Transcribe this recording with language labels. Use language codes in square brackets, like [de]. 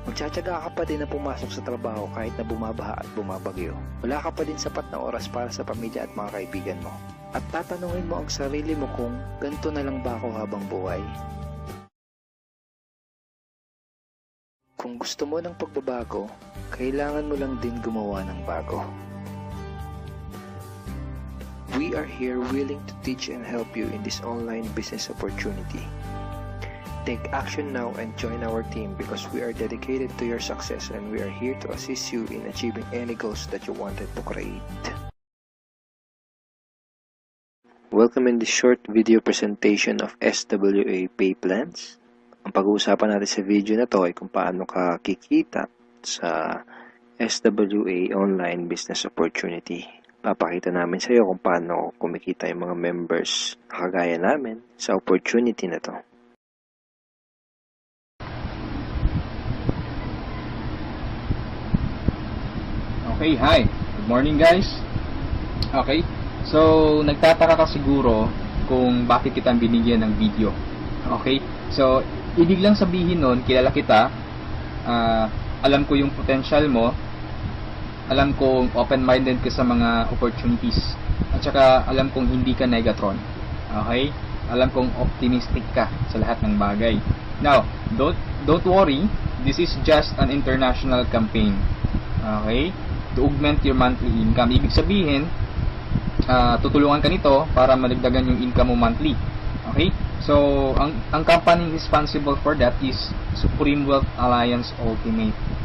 [tl] Magtsatsaga ka pa din na pumasok sa trabaho kahit na bumabaha at bumabagyo. Wala ka pa din sapat na oras para sa pamilya at mga kaibigan mo. At tatanungin mo ang sarili mo kung ganito na lang ba ako habang buhay? Kung gusto mo ng pagbabago, kailangan mo lang din gumawa ng bago. [en] We are here willing to teach and help you in this online business opportunity. Take action now and join our team because we are dedicated to your success and we are here to assist you in achieving any goals that you wanted to create. Welcome in this short video presentation of SWA Pay Plans. [tl] Ang pag-uusapan natin sa video na to ay kung paano ka kikita sa SWA Online Business Opportunity. Papakita namin sa iyo kung paano kumikita yung mga members na kagaya namin sa opportunity na to. [en] Okay, hi. Good morning guys. [tl] Okay, so nagtataka ka siguro kung bakit kita binigyan ng video. Okay, so ibig lang sabihin nun, kilala kita, alam ko yung potential mo, alam kong open-minded ka sa mga opportunities, at saka alam kong hindi ka negatron. Okay, alam kong optimistic ka sa lahat ng bagay. [en] Now, don't worry, this is just an international campaign. Okay, to augment your monthly income. [tl] Ibig sabihin, tutulungan ka nito para madagdagan yung income mo monthly. Okay? [en] So, ang company responsible for that is Supreme Wealth Alliance Ultimate.